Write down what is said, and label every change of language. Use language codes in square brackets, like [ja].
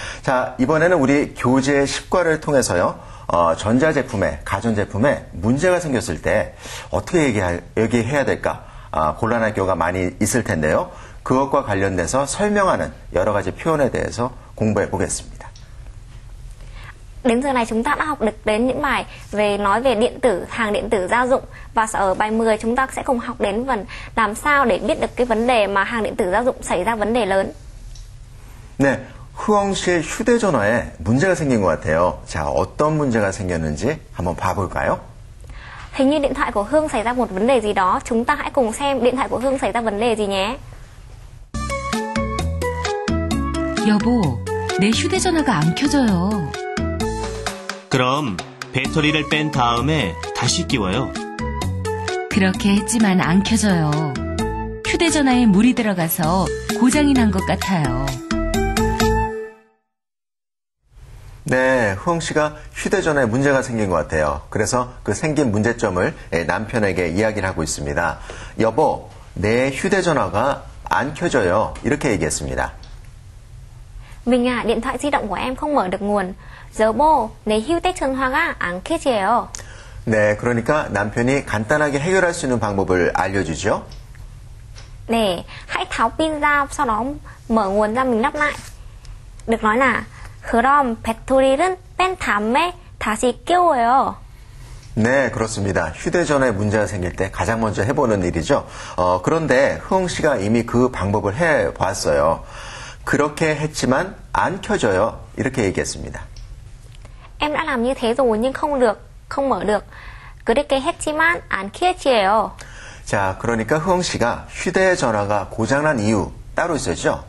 [ko] 자, 이번에는 우리 교재 10과를 통해서요, 전자제품에, 가전제품에 문제가 생겼을 때 어떻게 얘기해야 될까? 곤란할 경우가 많이 있을 텐데요. 그것과 관련돼서 설명하는 여러 가지 표현에 대해서 공부해 보겠습니다. [vi] Đến giờ này chúng ta đã học được đến những bài nói về điện tử, hàng điện tử gia dụng. Và ở bài 10 chúng ta sẽ cùng học đến phần làm sao để biết được cái vấn đề mà hàng điện tử gia dụng xảy ra vấn đề lớn. [ko] 네, 흐엉 씨의 휴대전화에 문제가 생긴 것 같아요. 자, 어떤 문제가 생겼는지 한번 봐볼까요? [vi] Hình như điện thoại của Hương xảy ra một vấn đề gì đó. Chúng ta hãy cùng xem điện thoại của Hương xảy ra vấn đề gì nhé. [ko] 여보, 내 휴대전화가 안 켜져요. 그럼 배터리를 뺀 다음에 다시 끼워요. 그렇게 했지만 안 켜져요. 휴대전화에 물이 들어가서 고장이 난 것 같아요. 네, 흐엉 씨가 휴대전화에 문제가 생긴 것 같아요. 그래서 그 생긴 문제점을 남편에게 이야기를 하고 있습니다. 여보, 내 휴대전화가 안 켜져요. 이렇게 얘기했습니다. [vi] Mình điện thoại di động của em không mở được nguồn. [ko] 여보, 내 휴대전화가 안 켜져요. 네, 그러니까 남편이 간단하게 해결할 수 있는 방법을 알려주죠. [vi] Để hãy tháo pin ra, sau đó mở nguồn ra mình lắp lại. Được nói là [ko] 그럼 배터리를 뺀 다음에 다시 끼워요. 네, 그렇습니다. 휴대전화에 문제가 생길 때 가장 먼저 해보는 일이죠. 그런데 흐엉 씨가 이미 그 방법을 해봤어요. 그렇게 했지만 안 켜져요. 이렇게 얘기했습니다. [vi] Em đã làm như thế rồi nhưng không được, không mở được. [ko] 그렇게 했지만 안 켜져요. 자, 그러니까 흐엉 씨가 휴대전화가 고장난 이유 따로 있었죠.